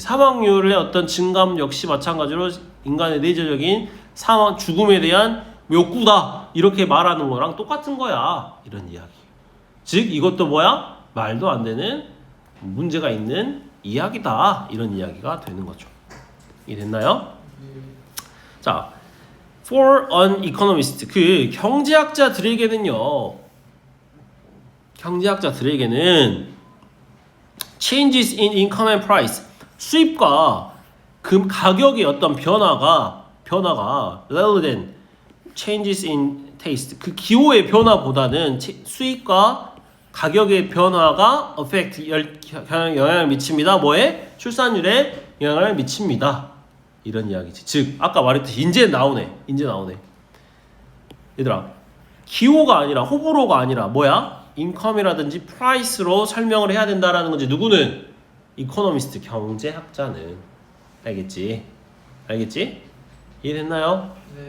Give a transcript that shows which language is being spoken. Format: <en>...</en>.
<ko>사망률의 어떤 증감 역시 마찬가지로 인간의 내재적인 죽음에 대한 욕구다 이렇게 말하는 거랑 똑같은 거야 이런 이야기. 즉 이것도 뭐야? 말도 안 되는 문제가 있는 이야기다 이런 이야기가 되는 거죠. 이해됐나요? 자,</ko> <en>for an economist</en> <ko>경제학자들에게는</ko> <en>changes in income and price</en> <ko>수입과 가격의 어떤 변화가</ko> <en>rather than changes in taste</en> <ko>기호의 변화보다는 수입과 가격의 변화가</ko> <en>affect</en> <ko>영향을 미칩니다. 뭐에? 출산율에 영향을 미칩니다. 이런 이야기지. 즉 아까 말했듯이 이제 나오네. 얘들아 기호가 아니라 호불호가 아니라 뭐야? 인컴이라든지 프라이스로 설명을 해야 된다라는 거지. 누구는? 이코노미스트 경제학자는. 알겠지? 이해됐나요? 네.</ko>